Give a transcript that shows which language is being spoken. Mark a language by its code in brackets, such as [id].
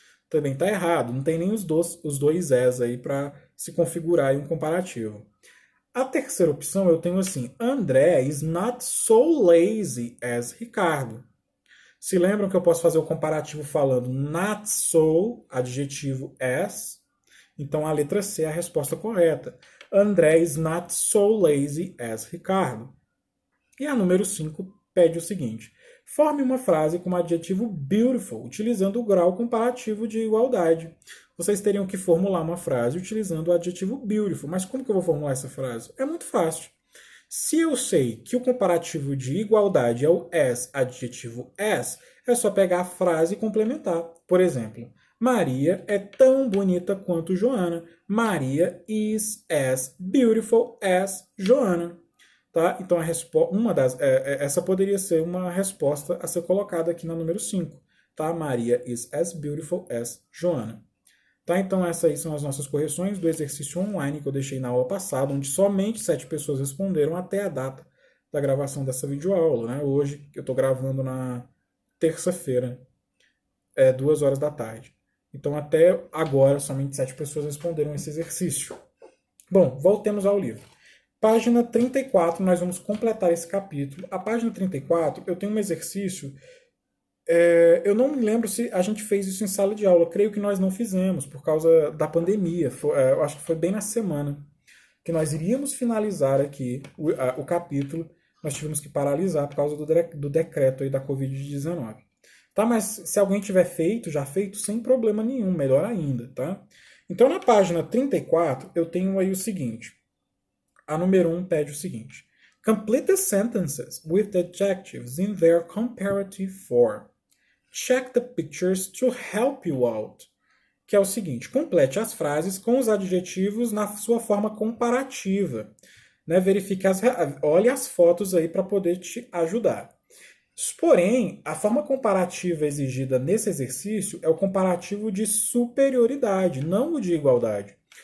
[pt] Também está errado, não tem nem os dois as aí para se configurar em um comparativo. A terceira opção eu tenho assim, [en] André is not so lazy as Ricardo. [pt] Se lembram que eu posso fazer o comparativo falando not so, adjetivo as, então a letra C é a resposta correta. [en] André is not so lazy as Ricardo. [pt] E a número 5 pede o seguinte: forme uma frase com o adjetivo beautiful, utilizando o grau comparativo de igualdade. Vocês teriam que formular uma frase utilizando o adjetivo beautiful. Mas como que eu vou formular essa frase? É muito fácil. Se eu sei que o comparativo de igualdade é o as, adjetivo as, é só pegar a frase e complementar. Por exemplo, Maria é tão bonita quanto Joana. [en] Maria is as beautiful as Joana. [pt] Tá? Então, essa poderia ser uma resposta a ser colocada aqui na número 5. Tá? [en] Maria is as beautiful as Joana. [pt] Tá? Então, essas aí são as nossas correções do exercício online que eu deixei na aula passada, onde somente 7 pessoas responderam até a data da gravação dessa videoaula. Né? Hoje, eu estou gravando na terça-feira, 2 horas da tarde. Então, até agora, somente 7 pessoas responderam esse exercício. Bom, voltemos ao livro. Página 34, nós vamos completar esse capítulo. A página 34, eu tenho um exercício. Eu não me lembro se a gente fez isso em sala de aula. Creio que nós não fizemos, por causa da pandemia. Eu acho que foi bem na semana que nós iríamos finalizar aqui o capítulo. Nós tivemos que paralisar por causa do decreto aí da Covid-19. Tá? Mas se alguém tiver já feito, sem problema nenhum, melhor ainda. Tá? Então, na página 34, eu tenho aí o seguinte. A número 1 pede o seguinte: [en] complete the sentences with the adjectives in their comparative form. Check the pictures to help you out. [pt] Que é o seguinte: complete as frases com os adjetivos na sua forma comparativa. Né? Olhe as fotos aí para poder te ajudar. Porém, a forma comparativa exigida nesse exercício é o comparativo de superioridade, não o de igualdade.